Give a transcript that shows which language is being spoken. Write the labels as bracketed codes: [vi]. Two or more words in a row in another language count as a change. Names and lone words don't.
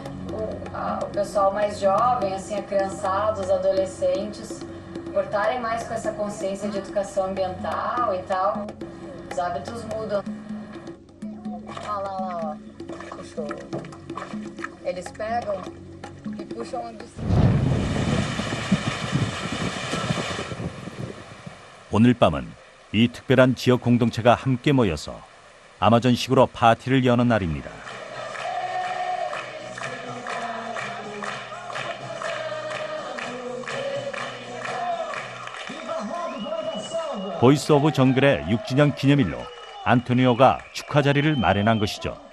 [pt] O pessoal mais jovem, assim, a criançada, os adolescentes, por estarem mais com essa consciência de educação ambiental e tal, os hábitos mudam. Olha lá, ó. Puxou. Eles pegam e puxam onde... [ko] 오늘 밤은 이 특별한 지역 공동체가 함께 모여서 아마존식으로 파티를 여는 날입니다. 보이스 오브 정글의 6주년 기념일로 안토니오가 축하 자리를 마련한 것이죠.